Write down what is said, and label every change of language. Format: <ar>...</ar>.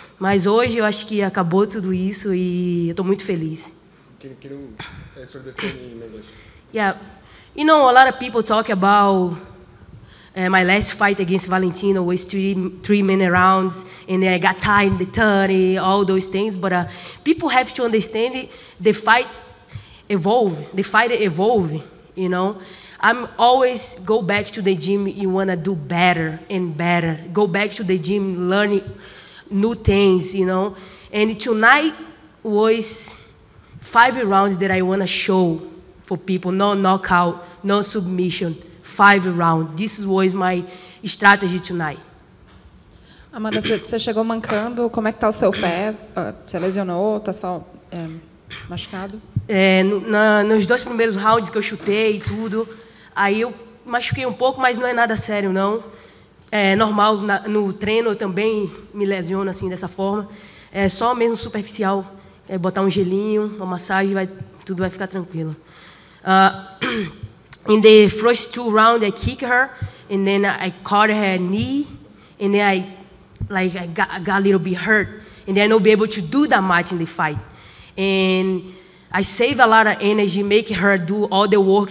<pt>Mas hoje eu acho que acabou tudo isso e eu estou muito feliz.</pt> <en>Can you answer the same in English? Yeah, you know, a lot of people talk about my last fight against Valentino was 3-minute rounds, and then I got tied in the 30, all those things. But people have to understand it. The fight evolve. The fight evolve. You know, I'm always go back to the gym. You wanna do better and better. Go back to the gym, learning new things. You know, and tonight was 5 rounds that I wanna show for people. No knockout, no submission. 5 rounds. This was my strategy tonight.</en> <pt>Amanda, você chegou mancando. Como é que tá o seu pé? Você lesionou? Tá só machucado? Nos 2 primeiros rounds que eu chutei e tudo, aí eu machuquei um pouco, mas não é nada sério, não. É normal, no treino eu também me lesiono assim, dessa forma. É só mesmo superficial. É botar um gelinho, uma massagem, tudo vai ficar tranquilo.</pt> <en>In the first 2 rounds, I kicked her, and then I caught her knee, and then I got a little bit hurt, and then I'll be able to do that much in the fight. And I save a lot of energy, make her do all the work.</en>